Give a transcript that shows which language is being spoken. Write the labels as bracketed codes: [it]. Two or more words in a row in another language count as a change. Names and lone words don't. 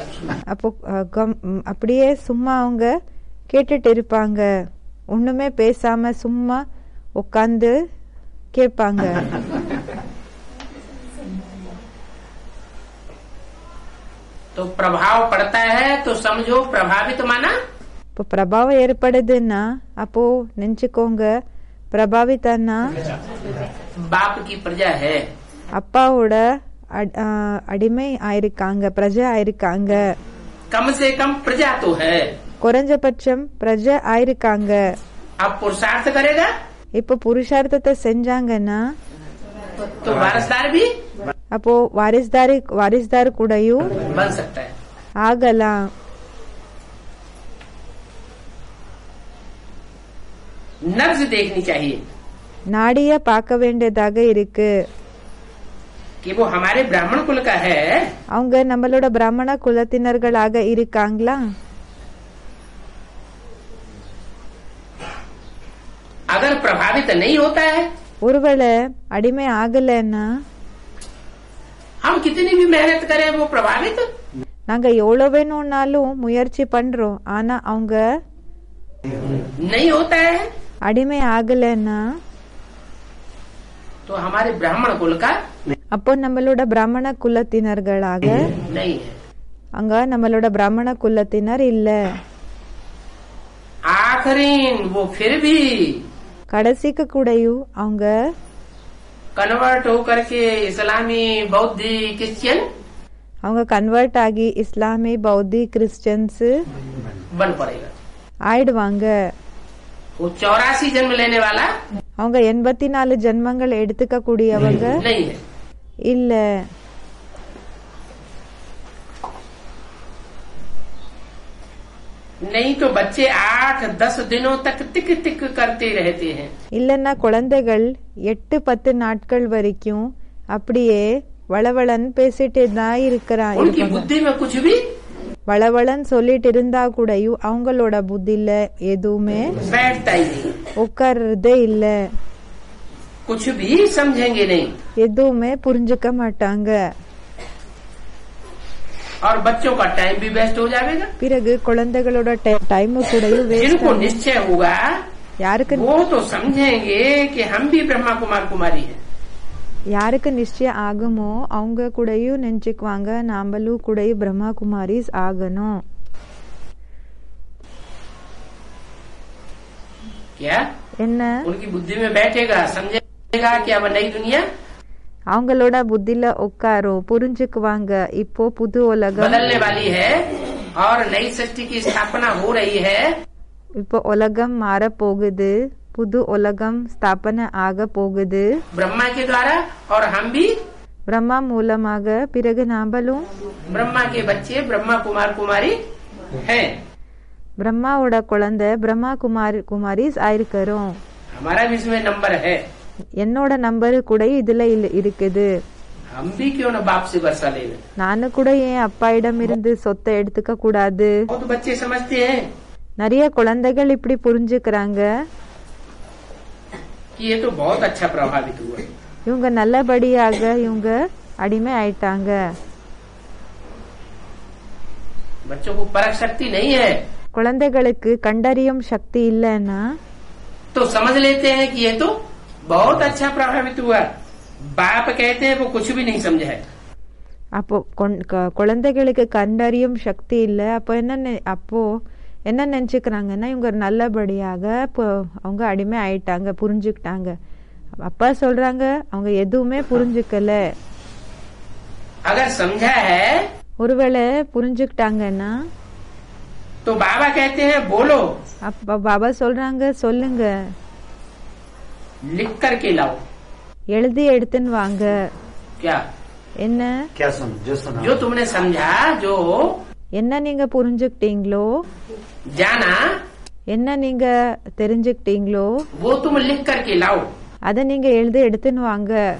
[ta] அப்போ அப்படியே சும்மா அவங்க கேட்டுட்டு இருப்பாங்க, ஒண்ணுமே பேசாம சும்மா உட்காந்து கேட்பாங்க. [hi] तो प्रभाव पड़ता है तो समझो प्रभावित माना. [ta] இப்போ பிரபாவம் ஏற்படுதுன்னா அப்போ நினைச்சுக்கோங்க பிரபாவித்தானா [hi] बाप की प्रजा है. [ta] அப்பாவோட அடிமை ஆயிருக்காங்க, பிரஜை ஆயிருக்காங்க. [hi] कम से कम प्रजा तो है. [ta] குறைஞ்சபட்சம் பிரஜை ஆயிருக்காங்க. [hi] अब पुरुषार्थ करेगा [ta] இப்போ புருஷார்த்தத்தை செஞ்சாங்கன்னா [hi] तो वारसदार भी [ta] அப்போ வாரிசுதார் கூடயும் [hi] बन सकता है. [ta] ஆகலாம். [hi] नब्ज देखनी चाहिए [ta] நாடிய பார்க்க வேண்டியதாக இருக்கு. [hi] कि वो हमारे ब्राह्मण कुल का है. [ta] அவங்க நம்மளோட பிராமண குலத்தினர்களாக இருக்காங்களா? [hi] अगर प्रभावित नहीं होता है [ta] ஒருவேளை அடிமை ஆகலைன்னா [hi] हम कितनी भी मेहनत करें वो प्रभावित [ta] நாங்க எவ்வளவு வேணும்னாலும் முயற்சி பண்றோம், ஆனா அவங்க [hi] नहीं होता है [ta] அடிமை ஆகலைன்னா [hi] तो हमारे ब्राह्मण कुल का [ta] அப்போ நம்மளோட பிராமண குலத்தினர்களாக [hi] नहीं है. [ta] அங்க நம்மளோட பிராமண குலத்தினர் இல்ல. [hi] आखिरीन वो फिर भी [ta] கடைசிக்கு கூடயும் அவங்க [hi] कन्वर्ट होकर के इस्लामी बौद्धी क्रिश्चियन [ta] அவங்க கன்வெர்ட் ஆகி இஸ்லாமி பௌத்தி கிறிஸ்டியன்ஸ் [hi] बन पड़ेगा. [ta] ஆயிடுவாங்க. [hi] वो 84 जन्म लेने वाला [ta] அவங்க 84 ஜென்மங்கள் எடுத்துக்க கூடியவங்க [hi] नहीं है. [ta] இல்ல. [hi] नहीं तो बच्चे 8-10 दिनों तक टिक टिक करते रहते हैं. [ta] இல்லன்னா குழந்தைகள் 8-10 நாட்கள் வரைக்கும் அப்படியே வளவளன்னு பேசிட்டே தான் [hi] उनकी बुद्धि में कुछ भी [ta] வளவளன்னு சொல்லிட்டு இருந்தா கூடயும் அவங்களோட புத்தியில எதுவுமே [hi] बैठता ही नहीं, [ta] உட்கார்றதே இல்ல, [hi] कुछ भी समझेंगे नहीं. [ta] எதுவுமே புரிஞ்சுக்க மாட்டாங்க. [hi] और बच्चों का टाइम भी वेस्ट हो जाएगा. [ta] பிறகு குழந்தைகளோட டைம் கூடயும் [hi] जिनको waste निश्चय होगा [ta] யாருக்கு [hi] वो तो समझेंगे कि हम भी ब्रह्मा कुमार कुमारी हैं. [ta] யாருக்கு நிச்சயம் ஆகுமோ அவங்க கூடயும் நினைச்சுக்குவாங்க நாமளும் கூடயும் பிரம்மா குமாரிஸ் ஆகணும். [hi] क्या [ta] என்ன [hi] उनकी बुद्धि में बैठेगा, समझेगा कि अब नई दुनिया [ta] அவங்களோட புத்தில உட்காரும், புரிஞ்சுக்குவாங்க. இப்போ புது உலகம் [hi] बदलने वाली है और नई सृष्टि की स्थापना हो रही है. [ta] இப்போ உலகம் மாற போகுது, புது உலகம் ஸ்தாபனை ஆக போகுது [hi] ब्रह्मा के द्वारा, और हम भी [ta] பிரம்மா மூலமாக. பிறகு நாமளும் [hi] ब्रह्मा के बच्चे ब्रह्मा कुमार कुमारी हैं. [ta] பிரம்மாவோட குழந்தை பிரம்மா குமாரிஸ் ஆயிருக்கிறோம். [hi] हमारा भी इसमें नंबर है. [ta] என்னோட நம்பர் கூட இதுல இருக்குது. [hi] हम भी क्यों न बाप से वर्षा ले लें. [ta] நானு கூட என் அப்பாயிடம் இருந்து சொத்தை எடுத்துக்க கூடாது. [hi] बहुत बच्चे समझते हैं [ta] நிறைய குழந்தைகள் இப்படி புரிஞ்சுக்கிறாங்க. [hi] कि ये तो बहुत अच्छा प्रभावित हुआ. [ta] இவங்க நல்லபடியாக இவங்க அடிமை ஆயிட்டாங்க. [hi] बच्चों को परख शक्ति नहीं है [ta] குழந்தைகளுக்கு கண்டறியும் சக்தி இல்லைன்னா [hi] तो समझ लेते हैं कि ये तो बहुत अच्छा प्रभावित हुआ. बाप कहते हैं वो कुछ भी नहीं समझा है. [ta] அப்போ குழந்தைகளுக்கு கண்டறியும் சக்தி இல்ல. அப்போ என்ன நினைச்சுக்கிறாங்கன்னா இவங்க நல்லபடியாக இப்போ அவங்க அடிமை ஆயிட்டாங்க, புரிஞ்சுக்கிட்டாங்க. அப்பா சொல்றாங்க அவங்க எதுவுமே புரிஞ்சுக்கல. [hi] अगर समझा है [ta] ஒருவேளை புரிஞ்சுக்கிட்டாங்கன்னா [hi] तो बाबा कहते हैं बोलो, [ta] அப்பா பாபா சொல்றாங்க சொல்லுங்க, [hi] लिख करके लाओ. [ta] எழுதி எடுத்துன்னு வாங்க. [hi] क्या [ta] என்ன [hi] क्या सुन जो सुना जो तुमने समझा, जो [ta] என்ன நீங்க புரிஞ்சுக்கிட்டீங்களோ, [hi] जाना, [ta] என்ன நீங்க தெரிஞ்சுக்கிட்டீங்களோ [hi] वो तुम लिख करके लाओ. [ta] அத நீங்க எழுதி எடுத்துன்னு வாங்க.